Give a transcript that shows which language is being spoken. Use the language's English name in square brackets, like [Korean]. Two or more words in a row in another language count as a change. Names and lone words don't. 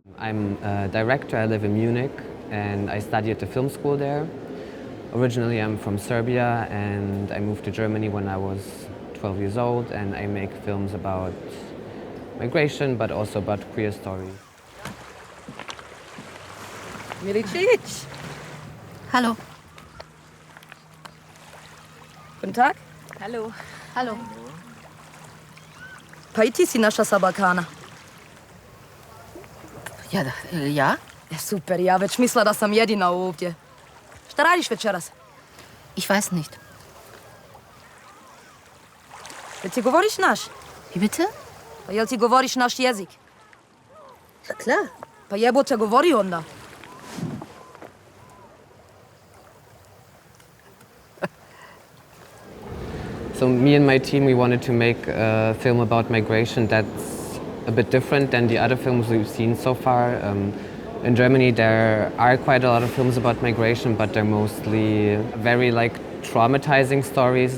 [English] I'm a director, I live in Munich and I study at the film school there. Originally I'm from Serbia and I moved to Germany when I was 12 years old and I make films about migration but also about queer stories. Milicic. [German] Hallo. Guten Tag. Hallo. Hallo. [Serbian] Pa i ti si naša sa Balkana. [German] Ja, ja? [Serbian] Super, ja već mislila da sam jedina ovdje. Šta radiš večeras? [German] Ich weiß nicht. [Serbian] Jel ti govoriš naš? [German] Wie bitte? [Serbian] Pa jel ti govoriš naš jezik? [German] Klar. [Serbian] Pa jebote govori onda. [English] So me and my team, we wanted to make a film about migration that's a bit different than the other films we've seen so far. In Germany there are quite a lot of films about migration, but they're mostly very traumatizing stories.